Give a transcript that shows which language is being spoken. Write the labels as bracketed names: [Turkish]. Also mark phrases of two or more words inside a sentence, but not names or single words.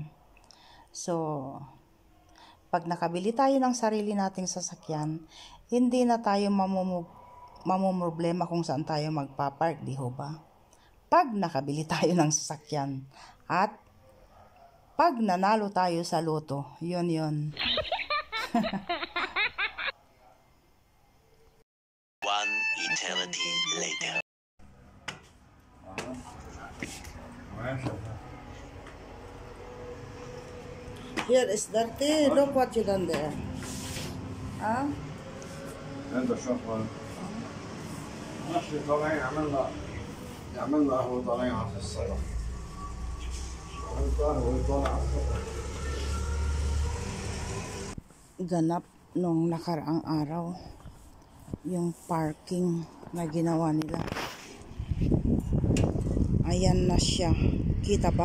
[Filipino] So, pag nakabili tayo ng sarili nating sasakyan, hindi na tayo mamumroblema kung saan tayo magpapark, di ho ba? Pag nakabili tayo ng sasakyan at pag nanalo tayo sa loto, yun. [English] 1 eternity later. Here is dirty. Look what you done there. [Arabic] هذا شغل ماشي طالعين عملنا قهوة طالعين على الصلاة. [Filipino] Ganap nung nakaraang araw yung parking na ginawa nila. Ayan na siya. Kita ba?